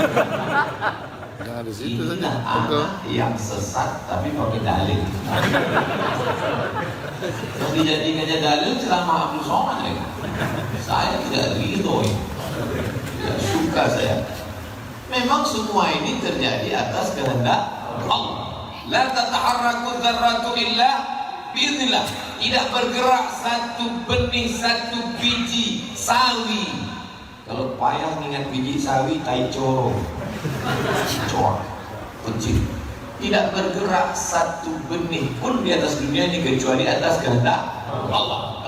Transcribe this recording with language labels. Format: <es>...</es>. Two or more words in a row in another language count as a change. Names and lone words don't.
<id>Inilah anak yang sesat tapi pakai dalil. Yang dijadikannya dalil ceramah Abdul Somad ya. Saya tidak ridho, tidak suka saya. Memang semua ini terjadi atas kehendak Allah.</id> <ar>La tataharraku dzarratu illa biidznillah.</ar> <id>Tidak bergerak satu benih, satu biji sawi. Kalau payah mengingat biji sawi, tai coro, kecil. Tidak bergerak satu benih pun di atas dunia ini kecuali atas kehendak Allah.</id>